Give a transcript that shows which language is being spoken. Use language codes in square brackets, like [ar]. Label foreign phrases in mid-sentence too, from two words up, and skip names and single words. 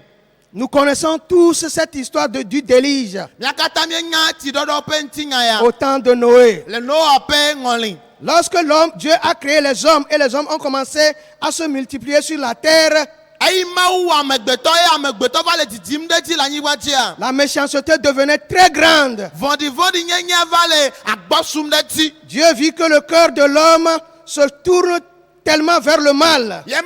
[fr] Nous connaissons tous cette histoire du déluge. [ee] Mia katã mienya tsiɖɔɖɔ ƒe ŋutinya ya. [fr] Au temps de Noé. [ee] Le Noa ƒe ŋɔli. [fr] Lorsque Dieu a créé les hommes et les hommes ont commencé à se multiplier sur la terre. La méchanceté devenait très grande. Dieu vit que le cœur de l'homme se tourne tellement vers le mal.